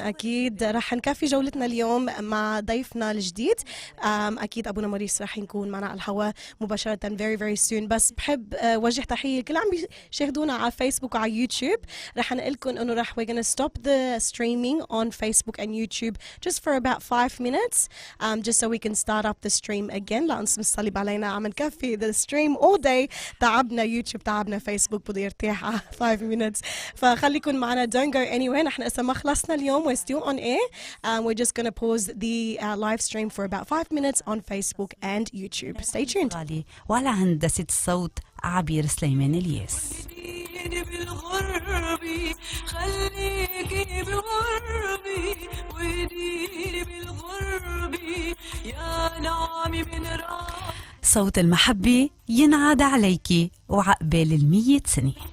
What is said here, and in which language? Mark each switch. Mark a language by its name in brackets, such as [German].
[Arabic] اكيد رح نكفي جولتنا اليوم مع ضيفنا الجديد. اكيد ابونا موريس رح يكون معنا على الهواء مباشره [English] very very soon. [Arabic] بس بحب وجه تحيه لكل عم بيشاهدونا على فيسبوك وعلى يوتيوب. رح نقلكم انه رح [English] we're gonna stop the streaming on Facebook and YouTube just for about 5 minutes just so we can start up the stream again. [Arabic] لأن اسم الصليب علينا عم نكفي [English] the stream all day. [Arabic] تعبنا يوتيوب، تعبنا فيسبوك، بده يرتاح مع [English] 5 minutes. [Arabic] فخليكن معنا. [English] Don't go anywhere. [Arabic] نحن اسا ما خلصنا اليوم. [English] We're still on air. We're just going to pause the live stream for about 5 minutes on Facebook and YouTube. Stay tuned. [Arabic] وعلى هندسة الصوت عبير سليمان الياس. بالغربي خليكي بغربي وديني بالغربي يا نعمي من راح. صوت المحبة ينعاد عليكي وعقبال 100 سنة.